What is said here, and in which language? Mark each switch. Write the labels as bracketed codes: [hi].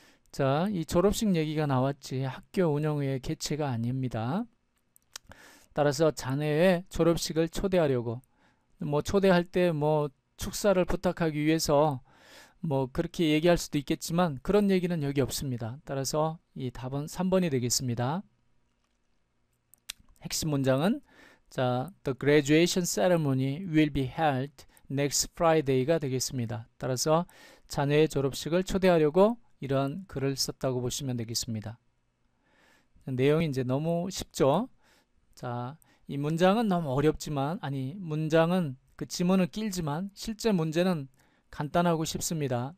[ko] 자, 이 졸업식 얘기가 나왔지 학교 운영의 개최가 아닙니다. 따라서 자네의 졸업식을 초대하려고 뭐 초대할 때 뭐 축사를 부탁하기 위해서 뭐 그렇게 얘기할 수도 있겠지만 그런 얘기는 여기 없습니다. 따라서 이 답은 3번이 되겠습니다. 핵심 문장은 자, [en] The graduation ceremony will be held next Friday가 되겠습니다. [ko] 따라서 자녀의 졸업식을 초대하려고 이런 글을 썼다고 보시면 되겠습니다. 내용이 이제 너무 쉽죠. 자, 이 문장은 너무 어렵지만 문장은 그 지문을 길지만 실제 문제는 간단하고 쉽습니다.